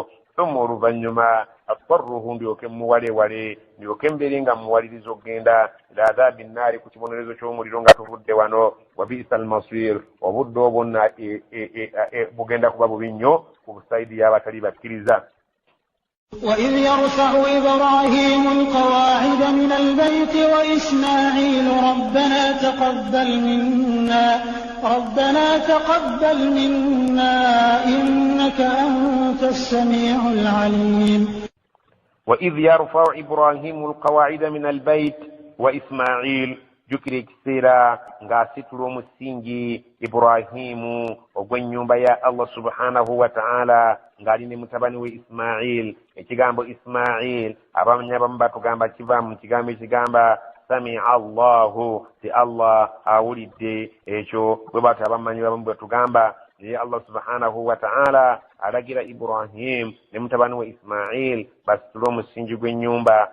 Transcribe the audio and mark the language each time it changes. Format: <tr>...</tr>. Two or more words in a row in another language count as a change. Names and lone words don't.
<lg>Thumma oluvannyuma atarruhu ndyoke mmuwalewale, ndyoke mbeere nga mmuwaliriza okgenda</lg> <ar>إلى عذاب النار,</ar> <lg>ku kibonerezo ky'omuliro nga tuvudde wano.</lg> <ar>وبئس المصير,</ar> <lg>obudde obwo nna bugenda kuba bubi nnyo ku busayidi y'abatali bakkiriza.</lg> <ar>وإذ يرفع إبراهيم القواعد من البيت وإسماعيل ربنا تقبل منا إنك أنت السميع العليم. وإذ يرفع إبراهيم القواعد من البيت وإسماعيل</ar> <lg>jukira ekiseera ng'asitula omusingi Ibrahimu ogw'ennyumba ya</lg> <ar>الله سبحانه وتعالى</ar> <lg>ng'ali ne mutabani we Ismail. Ekigambo Ismail abamanya abamu batugamba kiva mu kigambo ekigamba</lg> <ar>سمع الله,</ar> <lg>ti Allah awulidde. Ekyo bwe bati abamanyi bamu bwe tugamba naye</lg> <ar>الله سبحانه وتعالى</ar> <lg>alagira Ibrahim ne mutabani we Ismail basitule omusingi gw'ennyumba.</lg>